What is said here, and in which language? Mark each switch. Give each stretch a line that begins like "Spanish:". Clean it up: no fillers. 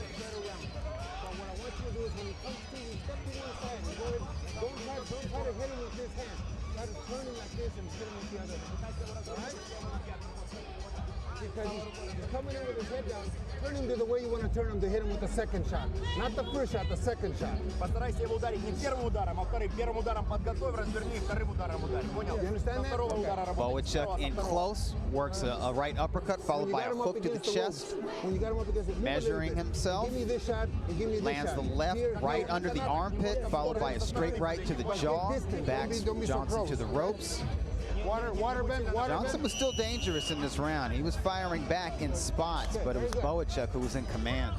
English: So what I want you to do is when he comes to you, step to one side and go ahead. Don't try to hit him with this hand. Try to turn him like this and hit him with the other. All right? Because he's coming in with his head down. Turn him to the way you want to turn him to hit him with the second shot. Not the first shot, the second shot.
Russian: Постарайся его ударить не первым ударом, а вторым. Первым ударом подготовь, разверни, вторым ударом ударь. Понял?
English: You understand that? Okay. Bawa Chuck in close, works a right uppercut followed by a hook to the chest, measuring himself, lands the left right under the armpit, followed by a straight right to the jaw, backs Johnson to the ropes. Johnson was still dangerous in this round. He was firing back in spots, but it was Bawa Chuck who was in command.